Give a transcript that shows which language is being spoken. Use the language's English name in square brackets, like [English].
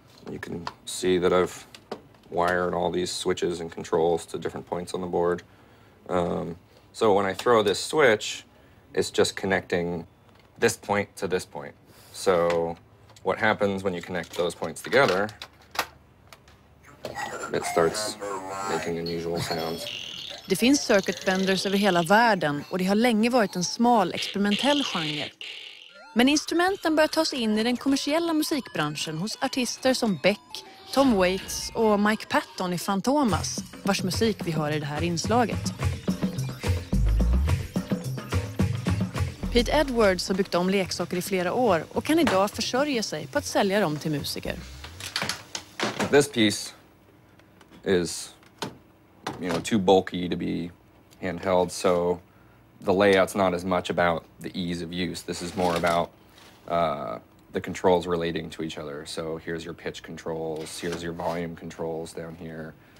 [English] You can see that I've wired all these switches and controls to different points on the board. So when I throw this switch, it's just connecting this point to this point. So what happens when you connect those points together, it starts making unusual sounds. [Swedish] Det finns circuit benders över hela världen och det har länge varit en smal experimentell genre. Men instrumenten börjar ta sig in i den kommersiella musikbranschen hos artister som Beck, Tom Waits och Mike Patton i Fantomas, vars musik vi hör i det här inslaget. Pete Edwards har byggt om leksaker i flera år och kan idag försörja sig på att sälja dem till musiker. [English] This piece is, too bulky to be handheld, so the layout's not as much about the ease of use. This is more about the controls relating to each other. So here's your pitch controls, here's your volume controls down here.